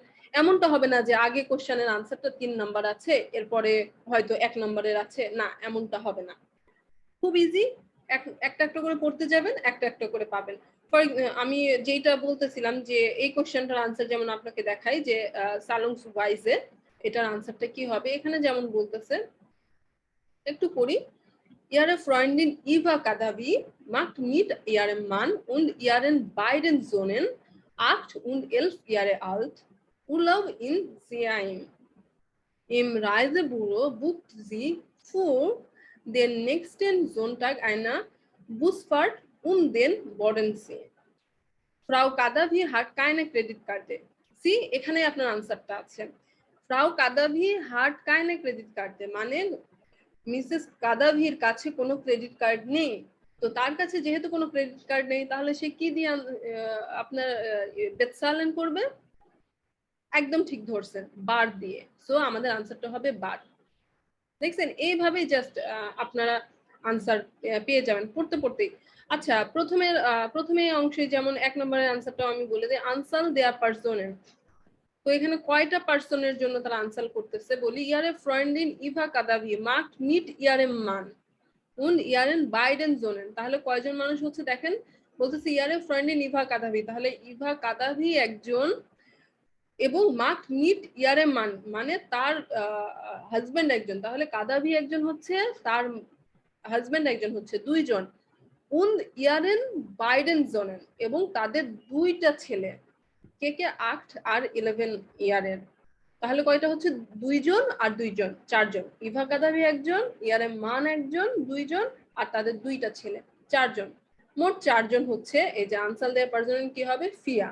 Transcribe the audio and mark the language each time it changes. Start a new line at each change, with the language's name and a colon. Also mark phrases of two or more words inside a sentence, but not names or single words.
Bangla: এমনটা হবে না যে আগে কোশ্চেনের আনসারটা 3 নাম্বার আছে এরপরে হয়তো 1 নম্বরের আছে, না এমনটা হবে না। খুব ইজি, একটা একটা করে পড়তে যাবেন, একটা একটা করে পাবেন। আমি যেটা বলতেছিলাম যে এই কোশ্চেনটার আনসার যেমন আপনাকে দেখাই যে সালুংসওয়াইজে এটার আনসারটা কি হবে। এখানে যেমন বলতেছে, একটু পড়ি।
German: Ihre Freundin Eva Kadavi macht mit ihrem Mann und ihren beiden Söhnen 8 und 11 Jahre alt Urlaub in Siam. Im Reisebüro bucht sie für den nächsten Sonntag eine Busfahrt um den Bodensee. Frau Kadavi hat keine Kreditkarte.
Bangla: সি এখানে আপনার আনসারটা আছে।
German: Frau Kadavi hat keine Kreditkarte
Bangla: মানে মিসেস কাদাভির কাছে কোনো
English: credit card
Bangla: নেই। তো তার কাছে যেহেতু কোনো
English: credit card
Bangla: নেই তাহলে সে কি দিয়ে আপনার বেতসালেন করবে? একদম ঠিক ধরছেন, বার দিয়ে। সো আমাদের আনসারটা হবে বার। দেখছেন এইভাবেই জাস্ট আপনারা আনসার পেয়ে যাবেন পড়তে পড়তেই। আচ্ছা, প্রথমে অংশে যেমন 1 নম্বরের আনসারটাও আমি বলে দিই, আনসার দেয়া পার্সনের। তো এখানে কয়টা পার্সনের জন্য তারা আনসার করতেছে বলি।
German: Ihre Freundin Eva Kadavi macht mit ihrem Mann und ihren beiden Söhnen,
Bangla: তাহলে কয়জন মানুষ হচ্ছে দেখেন, বলতেছে
German: Ihre Freundin
Bangla: ইভা কাদাভি, তাহলে ইভা কাদাভি একজন এবং
German: macht mit ihrem Mann
Bangla: মানে তার হাজবেন্ড একজন, তাহলে কাদাভি একজন হচ্ছে, তার হাজবেন্ড একজন হচ্ছে, দুইজন।
German: und ihren beiden Söhnen
Bangla: এবং তাদের দুইটা ছেলে, কে কে 8 আর 11 ইয়ারের। তাহলে কয়টা হচ্ছে? 2 জন আর 2 জন, 4 জন। ইভা কাদাবি একজন,
German: ihrem Mann
Bangla: একজন, 2 জন, আর তাদের 2টা ছেলে, 4 জন। মোট 4 জন হচ্ছে। এই যে আনসার দেওয়ার পারসন কি হবে? ফিয়া।